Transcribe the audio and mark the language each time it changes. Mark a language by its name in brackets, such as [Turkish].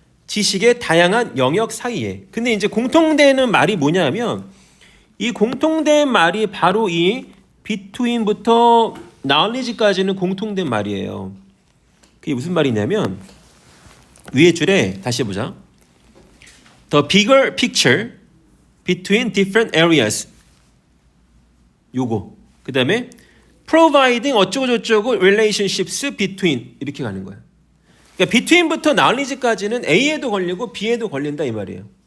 [Korean] 지식의 다양한 영역 사이에. 근데 이제 공통되는 말이 뭐냐면 이 공통된 말이 바로 이 between부터 knowledge까지는 공통된 말이에요. 그게 무슨 말이냐면 위에 줄에 다시 해보자. [English] The bigger picture between different areas. [Korean] 요거. 그 다음에 providing 어쩌고저쩌고 relationships between 이렇게 가는 거야. 그러니까 between부터 knowledge까지는 A에도 걸리고 B에도 걸린다 이 말이에요.